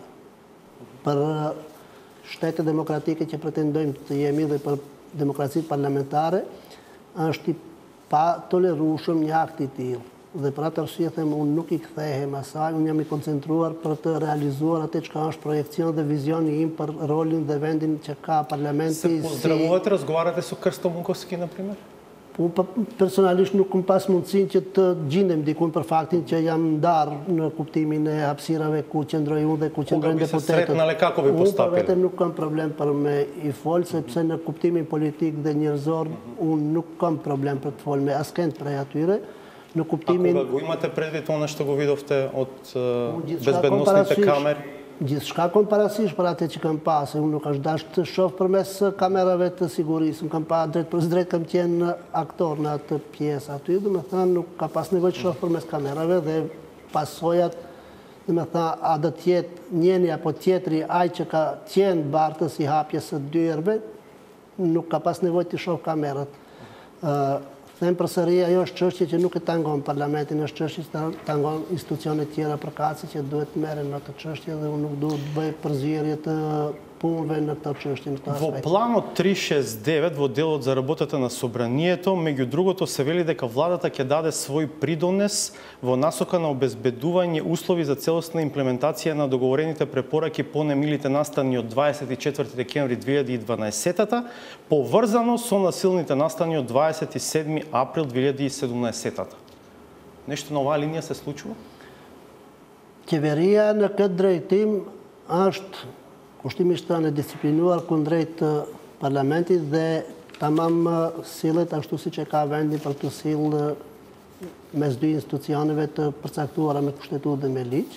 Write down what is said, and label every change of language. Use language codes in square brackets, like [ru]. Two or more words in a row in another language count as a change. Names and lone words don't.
[sq] Për shtete demokratike që pretendojmë të jemi dhe për demokracitë parlamentare, është i pa tolerueshëm një akt i tillë. Dhe për atë arsye them unë nuk i kthehem asaj, unë jam i koncentruar për të realizuar atë çka është projekcion dhe vizioni im për rolin dhe vendin që ka parlamenti. [mk] Се поздравувате, разговарате со Крсто Munkovski, на пример? [sq] Unë personalisht nuk kam pas mundësinë që të gjindem dikun për faktin që jam ndarë në kuptimin e hapësirave ku qëndroj unë dhe ku qëndrojnë deputetët. Unë për vetëm nuk kam problem për me i folë, sepse në kuptimin politik dhe njerëzor unë nuk kam problem për të folë me askend prej atyre. Në kuptimin... [mk] A kога го имате предвид она што го видовте од безбедносните камери? [sq] Gjithçka kom parasysh për atë që kam pasur, unë nuk është dash të shoh përmes kamerave të sigurisë, unë kam pa drejt për drejt kam qenë aktor në atë pjesë aty, domethënë nuk ka pas nevojë të shoh përmes kamerave dhe pasojat, domethënë a do të jetë njëri apo tjetri ai që ka qenë bartës i hapjes së dyerve, nuk ka pas nevojë të shoh kamerat. Them përsëri, ajo është çështje që nuk e tangon parlamentin, është çështje që tangon institucione tjera përkatëse që duhet të merren në atë çështje dhe unë nuk duhet të bëj përzierje të punëve në këtë çështje, në këtë aspekt. [mk] Во планот 369 во делот за работата на собранието, меѓу другото се вели дека владата ќе даде свој придонес во насока на обезбедување услови за целосна имплементација на договорените препораки по немилите настани од 24 декември 2012, поврзано со насилните настани од 27 април 2017. Нешто на оваа линија се случува? [sq] Qeveria në këtë drejtim është kushtimisht të në disciplinuar kundrejt parlamentit dhe tamam sillet ashtu siç e ka vendi për të sillë mes dy institucioneve të përcaktuara me kushtetutë dhe me ligj.